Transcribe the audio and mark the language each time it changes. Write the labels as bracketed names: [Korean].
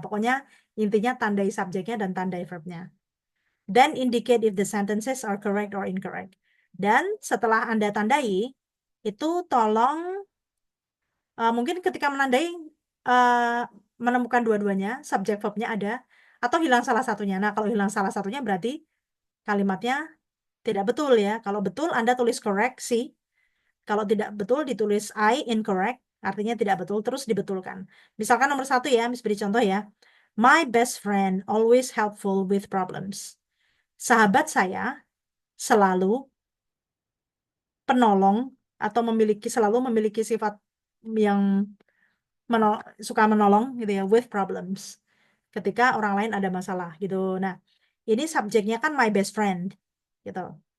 [Indonesian] Pokoknya intinya tandai subjeknya dan tandai verbnya. [English] Then indicate if the sentences are correct or incorrect. [Indonesian] Dan setelah Anda tandai, itu tolong mungkin ketika menandai menemukan dua-duanya, subjek verbnya ada, atau hilang salah satunya. Nah, kalau hilang salah satunya berarti kalimatnya tidak betul ya. Kalau betul Anda tulis correct sih. Kalau tidak betul ditulis I incorrect, artinya tidak betul, terus dibetulkan. Misalkan nomor 1 ya, Miss beri contoh ya. [English] My best friend always helpful with problems. [Indonesian] Sahabat saya selalu penolong atau selalu memiliki sifat yang suka menolong gitu ya, [English] with problems. [Indonesian] Ketika orang lain ada masalah gitu. Nah, ini subjeknya kan my best friend gitu.